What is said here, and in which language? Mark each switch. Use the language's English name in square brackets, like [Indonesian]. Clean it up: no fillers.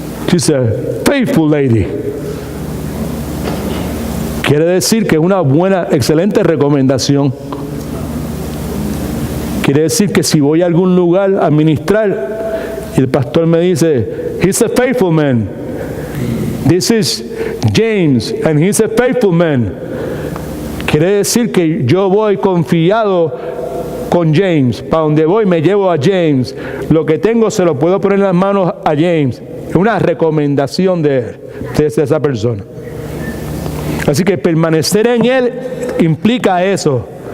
[English] She's a faithful lady. [Spanish] Quiere decir que es una buena, excelente recomendación. Quiere decir que si voy a algún lugar a ministrar y el pastor me dice, [English] he's a faithful man. This is James and he's a faithful man. [Spanish] Quiere decir que yo voy confiado con James. Para donde voy me llevo a James. Lo que tengo se lo puedo poner en las manos a James. Es una recomendación de esa persona. Así que permanecer en Él implica eso.